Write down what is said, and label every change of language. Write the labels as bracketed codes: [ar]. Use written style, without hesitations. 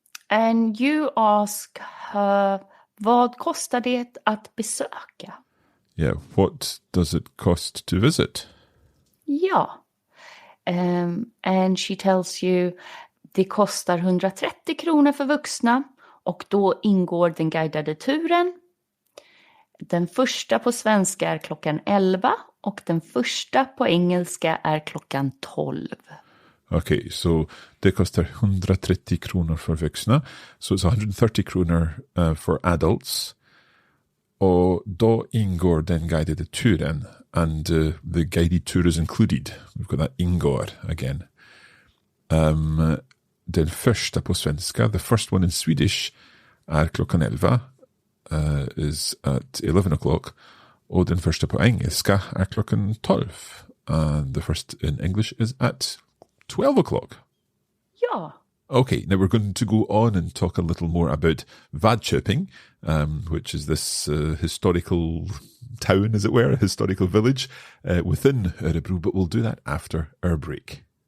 [en] And you ask her, [sv] vad kostar det att besöka? [en] Yeah, what does it cost to visit? [sv] Ja. [en] And she tells you, [sv] det kostar 130 kronor för vuxna och då ingår den guidade turen. Den första på svenska är klockan 11 och den första på engelska är klockan 12. [en] Okay, so [sv] det kostar 130 kronor för vuxna. [en] So it's 130 kronor for adults. [sv] Och då ingår den guidade turen. [en] And the guided tour is included. We've got that ingår again. [sv] Den första på svenska, [en] the first one in Swedish, [sv] är klockan 11. [en] Is at 11 o'clock. [sv] Och den första på engelska är klockan 12. [en] And the first in English is at 12 o'clock. [sv] Ja. [en] Okay, now we're going to go on and talk a little more about Vadköping, which is this historical town, as it were, a historical village within Örebro, but we'll do that after our break.